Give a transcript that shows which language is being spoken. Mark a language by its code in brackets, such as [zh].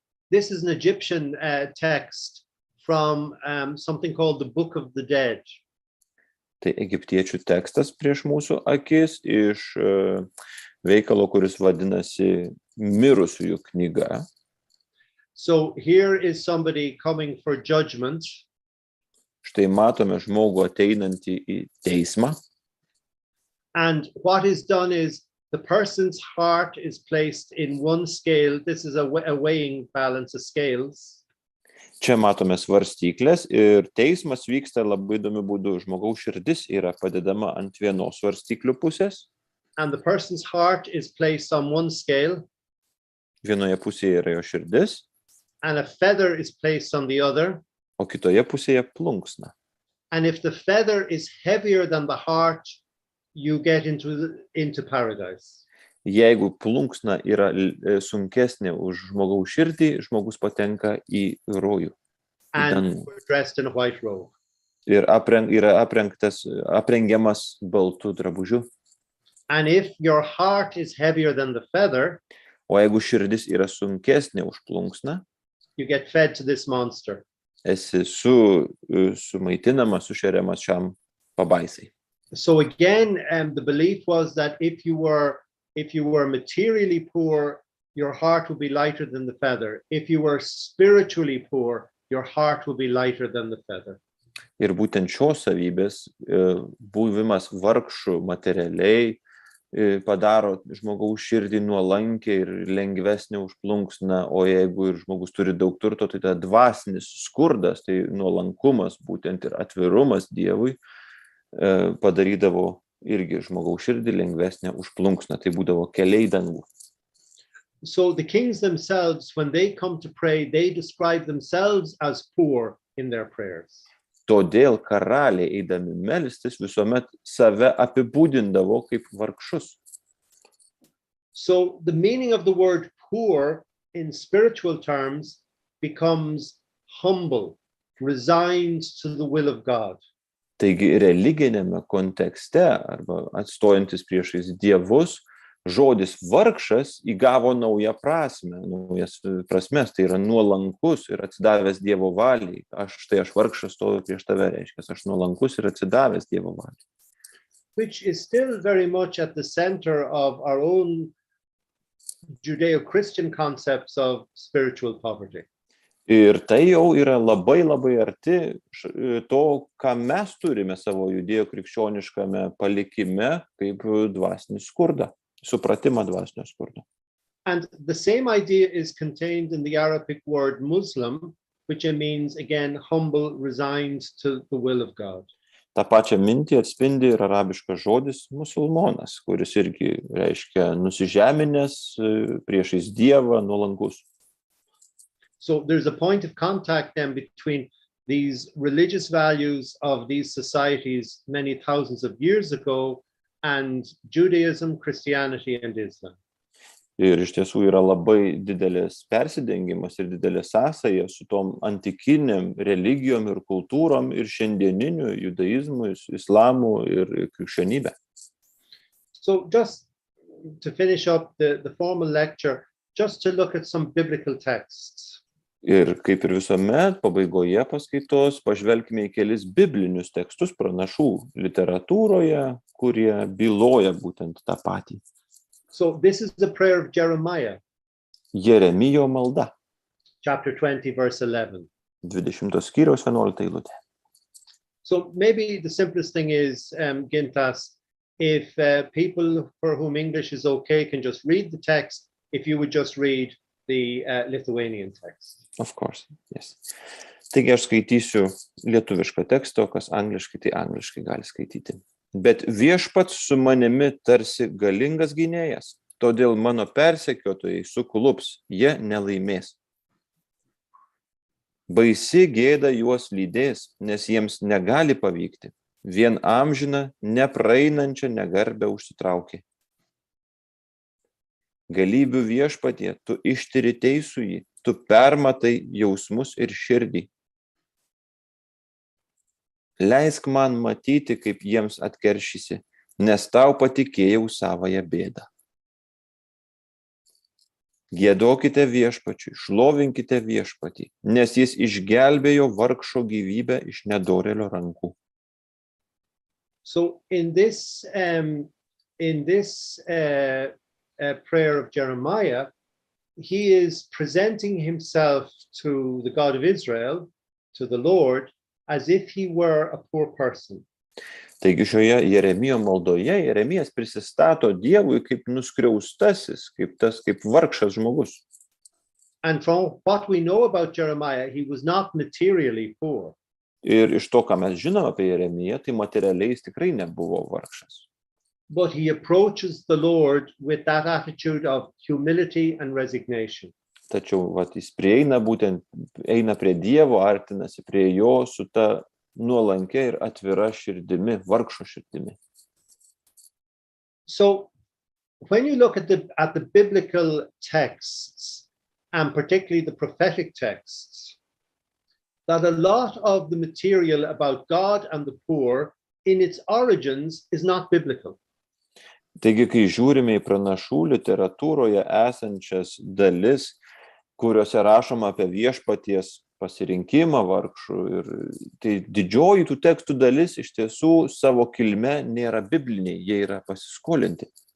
[en] This is an Egyptian text from something called the Book of the Dead. [lt] Tai egiptiečių tekstas prieš mūsų akis iš veikalo, kuris vadinasi Mirusiųjų knyga. [en] So here is somebody coming for judgment. [lt] Štai matome žmogų ateinantį į teismą. [en] And what is done is the person's heart is placed in one scale. This is a weighing balance of scales. [lt] Čia matome svarstyklės ir teismas vyksta labai įdomiu būdu. Žmogaus širdis yra padedama ant vienos svarstyklių pusės. [en] And the person's heart is placed on one scale. [lt] Vienoje pusėje yra jo širdis. [en] And a feather is placed on the other. [lt] O kitoje pusėje plunksna. [en] And if the feather is heavier than the heart, you get into paradise. [lt] Jeigu plunksna yra sunkesnė už žmogaus širdį, žmogus patenka į rojų. [en] And we're dressed in a white robe. [lt] Ir yra aprengiamas baltų drabužių. [en] And if your heart is heavier than the feather, [lt] o jeigu širdis yra sunkesnė už plunksną, [en] you get fed to this monster. [lt] Esi sumaitinamas, sušeriamas šiam pabaisai. [en] So again, the belief was that if you were materially poor, your heart would be lighter than the feather. If you were spiritually poor, your heart would be lighter than the feather. [lt] Ir būtent šios savybės, buvimas vargšų materialiai, padaro žmogaus širdį nuolankę ir lengvesnę už plunksną, o jeigu ir žmogus turi daug turto, tai ta dvasinis skurdas, tai nuolankumas, būtent ir atvirumas Dievui, padarydavo irgi žmogaus širdį lengvesnę už plunksną, tai būdavo keliai dangų. [en] So the kings themselves, when they come to pray, they describe themselves as poor in their prayers. [lt] Todėl karaliai eidami melstis visuomet save apibūdindavo kaip vargšus. [en] So the meaning of the word poor in spiritual terms becomes humble, resigned to the will of God. [lt] Taigi religinėme kontekste arba atstojantis priešais dievus, žodis vargšas įgavo naują prasmę, naujas prasmes, tai yra nuolankus ir atsidavęs Dievo valiai. Aš vargšas stoviu prieš tave, reiškia, aš nuolankus ir atsidavęs Dievo valiai. [en] Which is still very much at the center of our own Judeo-Christian concepts of spiritual poverty. [lt] Ir tai jau yra labai labai arti to, ką mes turime savo judėjo-krikščioniškame palikime kaip dvasinį skurdą. Supratimą dvasinio skurdo. [en] And the same idea is contained in the Arabic word Muslim, which means again humble, resigned to the will of God. [lt] Ta pačią mintį atspindi ir arabiškas žodis musulmonas, kuris irgi reiškia nusižeminęs priešais Dievą, nuolankus. [en] So there's a point of contact then between these religious values of these societies many thousands of years ago and Judaism, Christianity and Islam. [lt] Ir iš tiesų yra labai didelis persidengimas ir didelė sąsaja su tom antikiniam religijom ir kultūrom ir šiandieniniu judaizmu, islamu ir krikščionybė. [en] So just to finish up the formal lecture, just to look at some biblical texts. [lt] Ir kaip ir visuomet, pabaigoje paskaitos pažvelkime į kelis biblinius tekstus pranašų literatūroje, kurie byloja būtent tą patį. [en] So this is the prayer of Jeremiah. [lt] Jeremijo malda. [en] chapter 20, verse 11. [lt] 20 skyriaus 11 eilutė. [en] So maybe the simplest thing is, Gintas, if people for whom English is okay can just read the text, if you would just read the Lithuanian text. Of course, yes. [lt] Taigi aš skaitysiu lietuvišką tekstą, o kas angliškai, tai angliškai gali skaityti. Bet viešpats su manimi tarsi galingas gynėjas, todėl mano persekiotojai suklups, jie nelaimės. Baisi gėda juos lydės, nes jiems negali pavykti. Vien amžiną, nepraeinančią negarbę užsitraukė. Galybių viešpatie, tu ištiri teisųjį, tu permatai jausmus ir širdį. Leisk man matyti, kaip jiems atkeršysi, nes tau patikėjau savąją bėdą. Giedokite viešpačiui, šlovinkite viešpatį, nes jis išgelbėjo vargšo gyvybę iš nedorėlio rankų. [en] So in this prayer of Jeremiah, he is presenting himself to the God of Israel, to the Lord, as if he were a poor person. [lt] Taigi šioje Jeremijo maldoje Jeremijas prisistato Dievui kaip nuskriaustasis, kaip vargšas žmogus. [en] And from what we know about Jeremiah, he was not materially poor. [lt] Ir iš to, ką mes žinome apie Jeremiją, tai materialiai jis tikrai nebuvo vargšas. [en] But he approaches the Lord with that attitude of humility and resignation. [lt] Tačiau jis eina prie Dievo, artinasi prie jo su ta nuolankia ir atvira širdimi, vargšo širdimi. [en] So when you look at the biblical texts, and particularly the prophetic texts, that a lot of the material about God and the poor in its origins is not biblical. [lt] Taigi, kai žiūrime į pranašų literatūroje esančias dalis, kuriuose rašoma apie viešpaties pasirinkimą vargšų, ir tai didžioji tų tekstų dalis iš tiesų savo kilme nėra bibliniai, jie yra pasiskolinti.